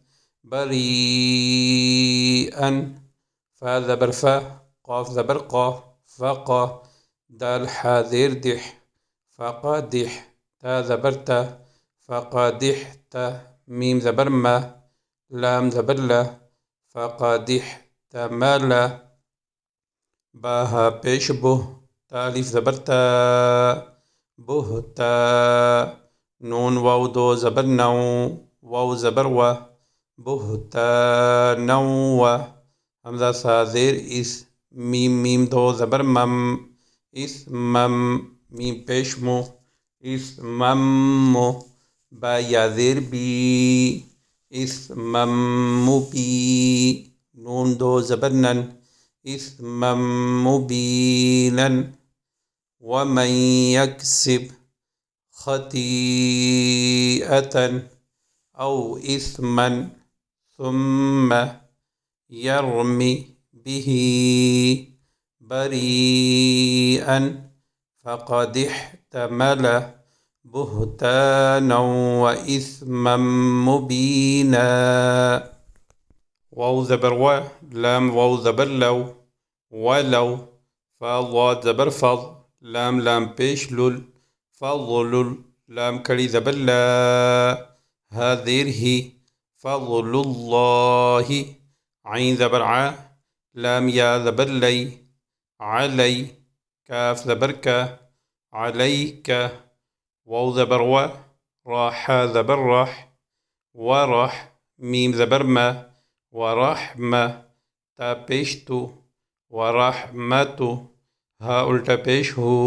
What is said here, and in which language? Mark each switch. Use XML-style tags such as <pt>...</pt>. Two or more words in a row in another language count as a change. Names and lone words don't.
<hi>बरीअन, फा ज़बर फा, क़ाफ ज़बर क़ा, फ़क़ा, दाल हा ज़ेर दिह, फ़क़दिह, ता ज़बर ता, फ़क़दिहता, मीम ज़बर मा, लाम ज़बर ला, फ़क़दिहतमला, बा हा पेश बुह, तालिफ ज़बर ता, बुहता, नून वाव दो ज़बर नौ, वाव ज़बर व, बुहतानौव, हमज़ा सा ज़ेर इस, मीम दो ज़बर मम, इसमम, मीम पेश मु, इसमम्मु, बा या ज़ेर बी, इसमम्मुबी, नून दो ज़बर नन,</hi> <ar>إثما مبينا، ومن يكسب خطيئة أو إثما ثم يرم به بريئا فقد احتمل بهتانا وإثما مبينا.</ar> <hi>वाव ज़बर व, लाम वाव ज़बर लव, वलव, फ़ा ज़ाद ज़बर फ़ज़, लाम पेश लुल, फ़ज़लुल, लाम खड़ी ज़बर ला, हा ज़ेर ही, फ़ज़लुल्लाहि, आइन ज़बर आ, लाम या ज़बर लई, अलई, काफ ज़बर का, अलैका, वाव ज़बर व, रा हा ज़बर राह, वराह, मीम ज़बर मा, वरहमा, ता पेश तु, वरहमतु, हा उल्टा पेश हो,</hi>